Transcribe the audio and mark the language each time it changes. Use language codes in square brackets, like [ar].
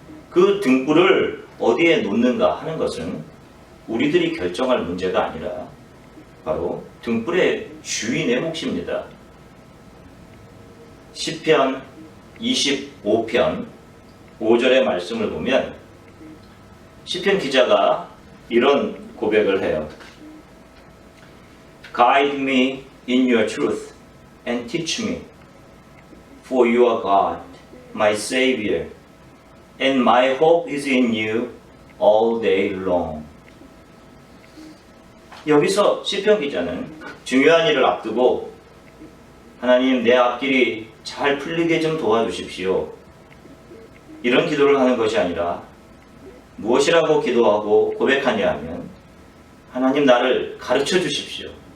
[ko] 그 등불을 어디에 놓는가 하는 것은 우리들이 결정할 문제가 아니라 바로 등불의 주인의 몫입니다. 시편 25편 5절의 말씀을 보면 시편 기자가 이런 고백을 해요. [en] Guide me in your truth and teach me, for you are God, my Savior, and my hope is in you all day long. [ko] 여기서 시편 기자는 중요한 일을 앞두고 하나님 내 앞길이 잘 풀리게 좀 도와주십시오. 이런 기도를 하는 것이 아니라 무엇이라고 기도하고 고백하냐 하면 하나님 나를 가르쳐 주십시오.